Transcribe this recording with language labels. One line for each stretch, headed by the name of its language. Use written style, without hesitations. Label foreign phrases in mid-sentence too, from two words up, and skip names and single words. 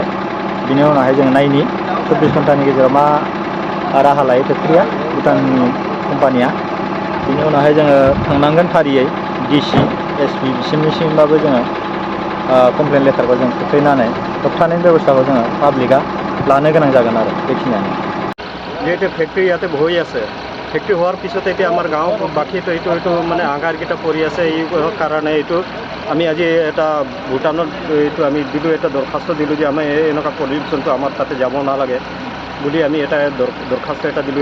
Bodo: बिनि उनावहाय जोङो नायनि 24 घन्टानि गेजेराव मा राहा लायो फेक्टरिया भुटाननि कम्पानिया। बिनि उनावहाय जोङो थांनांगोन फारियै DC SP बिसिमनिसिमबाबो जोङो
English: complaint letterखौ
Bodo: जों खोख्लैनानै होबथानायनि बेबस्थाखौ जोङो पाब्लिकआ लानो गोनां जागोन आरो बेखिनियानो।
Assamese: যিহেতু ফেক্টৰী ইয়াতে বহি আছে, ফেক্টৰী হোৱাৰ পিছত এতিয়া আমাৰ গাঁও বাকীটো এইটো মানে আঙাৰকেইটা পৰি আছে। এই কাৰণে এইটো আমি আজি এটা ভূটানত এইটো আমি দিলোঁ, এটা দৰখাস্ত দিলোঁ যে আমি এনেকুৱা পলিউশ্যনটো আমাৰ তাতে যাব নালাগে বুলি আমি এটা দৰখাস্ত এটা দিলোঁ।